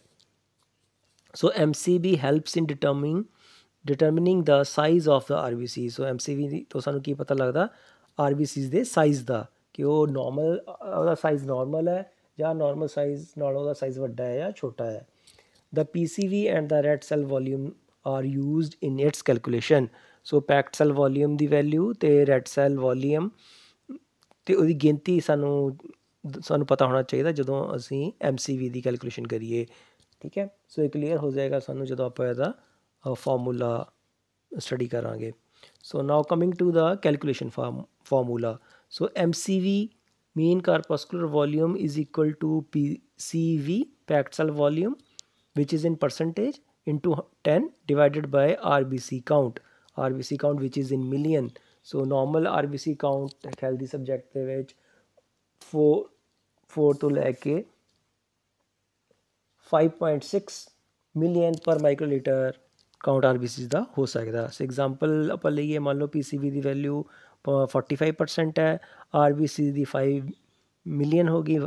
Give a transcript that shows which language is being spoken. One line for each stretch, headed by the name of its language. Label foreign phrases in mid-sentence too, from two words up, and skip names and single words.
English: So MCV helps in determining the size of the RBC.
Punjabi: ਸੋ MCV ਤੋਂ ਸਾਨੂੰ ਕੀ ਪਤਾ ਲੱਗਦਾ? RBCs ਦੇ ਸਾਈਜ਼ ਦਾ, ਕਿ ਉਹ ਨੋਰਮਲ, ਉਹਦਾ ਸਾਈਜ਼ ਨੋਰਮਲ ਹੈ ਜਾਂ ਨੋਰਮਲ ਸਾਈਜ਼ ਨਾਲ ਉਹਦਾ ਸਾਈਜ਼ ਵੱਡਾ ਹੈ ਜਾਂ ਛੋਟਾ ਹੈ।
English: The PCV and the red cell volume are used in its calculation. So packed cell volume
Punjabi: ਦੀ ਵੈਲਿਊ ਅਤੇ
English: red cell volume
Punjabi: ਅਤੇ ਉਹਦੀ ਗਿਣਤੀ ਸਾਨੂੰ ਪਤਾ ਹੋਣਾ ਚਾਹੀਦਾ ਜਦੋਂ ਅਸੀਂ MCV ਦੀ ਕੈਲਕੂਲੇਸ਼ਨ ਕਰੀਏ। ਠੀਕ ਹੈ, ਸੋ ਇਹ ਕਲੀਅਰ ਹੋ ਜਾਏਗਾ ਸਾਨੂੰ ਜਦੋਂ ਆਪਾਂ ਇਹਦਾ ਫਾਰਮੂਲਾ ਸਟੱਡੀ ਕਰਾਂਗੇ।
English: So now coming to the calculation formula. ਸੋ MCV mean corpuscular volume is equal to PCV packed cell volume, which is in percentage, into 10 divided by RBC count, which is in million. So normal RBC count healthy subject
Punjabi: ਦੇ ਵਿੱਚ 4 ਤੋਂ ਲੈ ਕੇ 5.6
English: million per microliter count
Punjabi: RBCs ਦਾ ਹੋ ਸਕਦਾ। ਸੋ ਐਗਜ਼ਾਮਪਲ ਆਪਾਂ ਲਈਏ, ਮੰਨ ਲਓ PCV ਦੀ ਵੈਲਿਊ 45% ਹੈ, RBC ਦੀ 5 ਮਿਲੀਅਨ ਹੋ ਗਈ।